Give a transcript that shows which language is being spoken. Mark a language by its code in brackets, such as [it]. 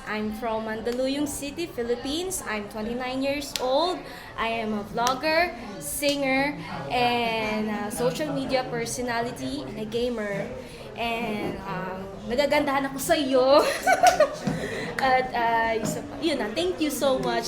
[en] I'm from Mandaluyong City, Philippines. I'm 29 years old. I am a vlogger, singer, and social media personality, and a gamer. [tl] And nagagandahan ako sa iyo. At isa pa, yun na, [en] thank you so much.